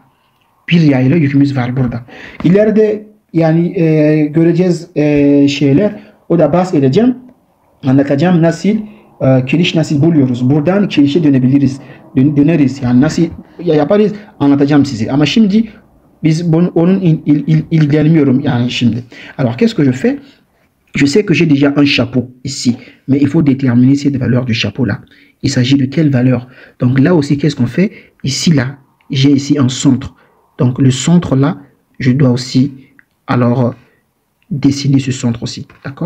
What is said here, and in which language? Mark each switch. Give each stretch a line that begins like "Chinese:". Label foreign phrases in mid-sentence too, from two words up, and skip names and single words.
Turkish: Bir yayla yükümüz var burada. İleride yani göreceğiz şeyler. O da bahsedeceğim. Anlatacağım nasıl kiriş nasıl buluyoruz. Buradan kirişe döneriz. Yani nasıl yaparız anlatacağım size. Ama şimdi biz onun ilgilenmiyorum yani şimdi.
French: Alors qu'est-ce que je fais? Je sais que j'ai déjà un chapeau ici, mais il faut déterminer cette valeur du chapeau là. Il s'agit de quelle valeur? Donc là aussi, qu'est-ce qu'on fait? Ici là, j'ai ici un centre. Donc le centre là, je dois aussi alors dessiner ce centre aussi, d'accord?